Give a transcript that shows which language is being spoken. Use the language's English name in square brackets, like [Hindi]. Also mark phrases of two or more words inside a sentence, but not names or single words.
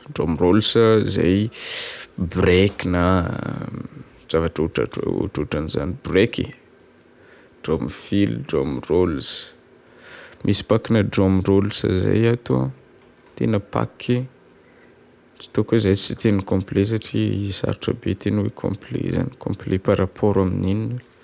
[English] Drum rolls [Malagasy] zay break na zavatra ohatran'izany break. [English] Drum fill, drum rolls. [Malagasy] Misy pakina [English] drum rolls [Malagasy] zay ato tena paky. Tsy tao koa zay tsy teny complet satria sarotra be teny hoe complet zany. [French] Complet par rapport amin'inona.